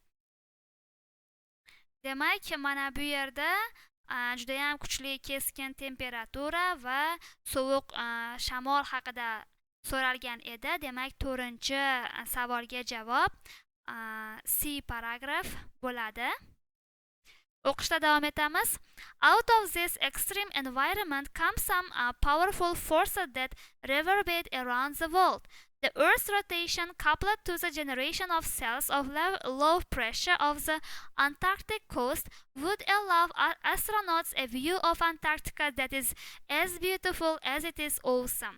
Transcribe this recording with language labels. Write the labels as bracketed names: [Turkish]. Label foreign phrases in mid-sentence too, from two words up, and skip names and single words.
[Uzbek] Demak, mana bu yerda juda ham kuchli keskin temperatura va sovuq shamol haqida so'ralgan edi. Demak, 4-savolga javob C paragraf bo'ladi. O'qishda davom etamiz. [English] Out of this extreme environment come some powerful forces that reverberate around the world. The Earth's rotation, coupled to the generation of cells of low pressure of the Antarctic coast, would allow astronauts a view of Antarctica that is as beautiful as it is awesome.